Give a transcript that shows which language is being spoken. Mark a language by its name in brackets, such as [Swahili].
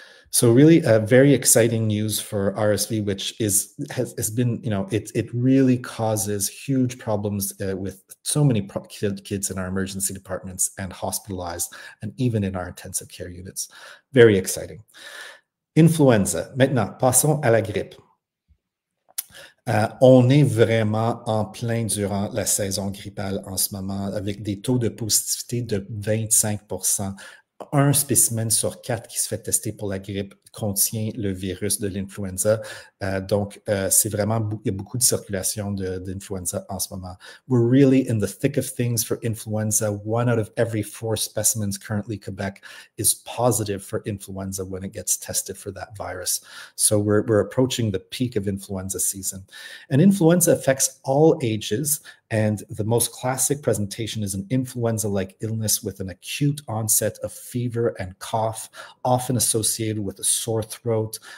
[English] So really very exciting news for RSV, which has been, it really causes huge problems with so many kids in our emergency departments and hospitalized, and even in our intensive care units. Very exciting. Influenza. [French] Maintenant, passons à la grippe. On est vraiment en plein durant la saison grippale en ce moment, avec des taux de positivité de 25%. Un spécimen sur 4 qui se fait tester pour la grippe contient le virus de l'influenza. Donc, c'est vraiment, il y a beaucoup de circulation d'influenza en ce moment. [English] We're really in the thick of things for influenza. 1 out of every 4 specimens currently Quebec is positive for influenza when it gets tested for that virus. So we're approaching the peak of influenza season. And influenza affects all ages. And the most classic presentation is an influenza-like illness with an acute onset of fever and cough, often associated with a sore throat.